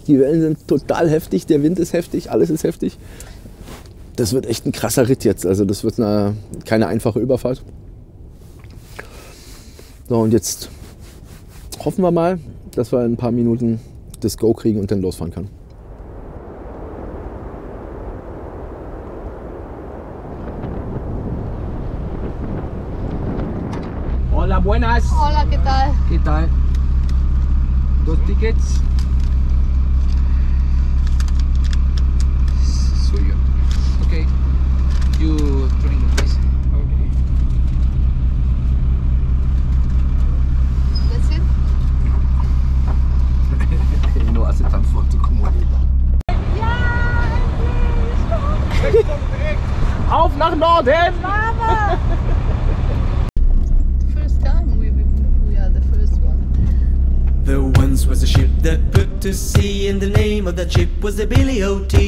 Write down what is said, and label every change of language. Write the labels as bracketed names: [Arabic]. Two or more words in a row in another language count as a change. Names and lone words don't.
[German] Die Wellen sind total heftig, der Wind ist heftig, alles ist heftig. Das wird echt ein krasser Ritt jetzt, also das wird keine einfache Überfahrt. So, und jetzt hoffen wir mal, dass wir in ein paar Minuten das Go kriegen und dann losfahren können. [Spanish] Hola, buenas. Hola, ¿qué tal? ¿Qué tal? 2 tickets. Suyo. Okay. [English] You drink, please. Okay. That's it? [Spanish] No hace tan fuerte como [German] Auf nach Norden! [English] First time we are the first one. There once was a ship that put to sea, and the name of that ship was the Billy O.T.